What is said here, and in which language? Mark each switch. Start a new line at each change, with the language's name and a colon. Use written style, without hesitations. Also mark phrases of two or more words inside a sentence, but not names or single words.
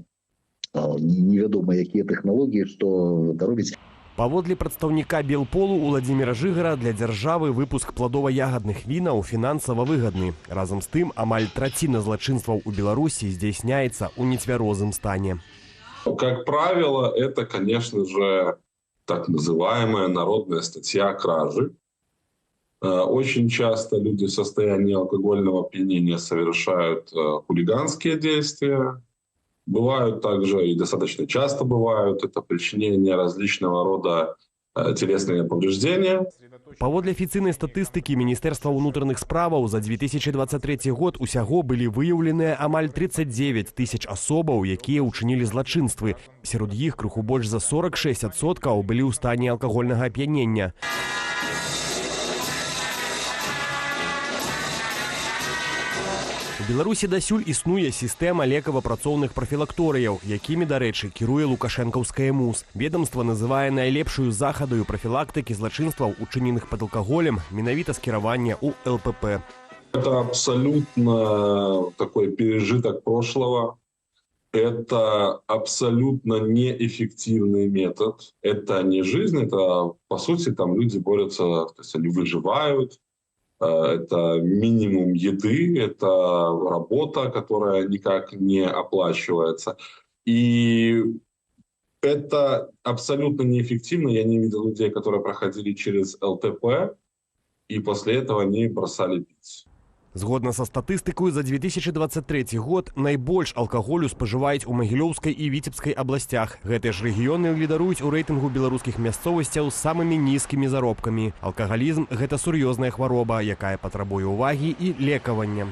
Belarusian: Невядома, якія тэхналогіі, што даробіць. Паводле прадстаўніка Белполу Уладзіміра Жыгара, для дзяржавы выпуск пладова-ягадных вінаў фінансава выгадны. Разам з тым, амаль траціна злачынстваў у Беларусі здзяйсняецца ў нецвярозым стане.
Russian: Как правило, это, конечно же, так называемая народная статья кражи. Очень часто люди в состоянии алкогольного опьянения совершают хулиганские действия. Бывают также, и достаточно часто бывают, это причинение различного рода телесные повреждения.
Belarusian: Паводле афіцыйнай статыстыкі Міністэрства ўнутраных справаў за 2023 год усяго былі выяўленыя амаль 39 000 асобаў, якія ўчынілі злачынствы. Сярод іх крыху больш за 46% былі ў стане алкагольнага ап'янення. У Беларусі дасюль існуе сістэма лекава-працоўных прафілакторыяў, якімі, дарэчы, кіруе лукашэнкаўскае МУЗ. Ведомства называе найлепшую захадаю прафілактыкі злачынстваў, учыненых пад алкаголем, менавіта скіравання ў ЛПП.
Russian: Это абсолютно такой пережиток прошлого. Это абсолютно неэффективный метод. Это не жизнь, это, по сути, там люди борются, то есть они выживают. Это минимум еды, это работа, которая никак не оплачивается. И это абсолютно неэффективно. Я не видел людей, которые проходили через ЛТП, и после этого они бросали пить.
Belarusian: Згодна са статыстыкаю, за 2023 год найбольш алкаголю спажываюць у Магілёўскай і Віцебскай абласцях. Гэтыя ж рэгіёны лідаруюць у рэйтынгу беларускіх мясцовасцяў з самымі нізкімі заробкамі. Алкагалізм – гэта сур'ёзная хвароба, якая патрабуе ўвагі і лекавання.